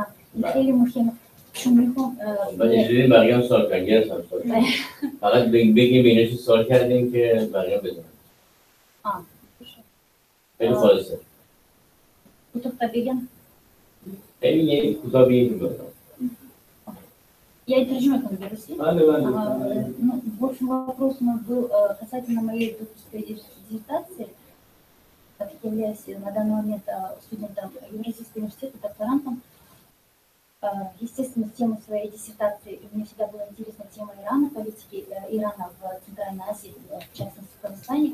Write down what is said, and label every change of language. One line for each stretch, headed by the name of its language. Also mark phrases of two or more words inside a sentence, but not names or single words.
Persian: این خیلی مهمه چون میخوام اینجوری بقیه هم سوال کردن، گرفت هم سوال کردن. فقط بگیم بینش سوال کردیم که بقیه هم بدونن. خیلی خالصه. کوتاه بگم؟ خیلی کوتاه بگیم. Я и тержима к Андрюсе.
Russian: В общем, вопрос у нас был касательно моей докторской диссертации. Так как являюсь на данный момент студентом Евразийского университета, докторантом, естественно, тема своей диссертации, мне всегда была интересна тема Ирана, политики Ирана в Центральной Азии, в частности в Казахстане.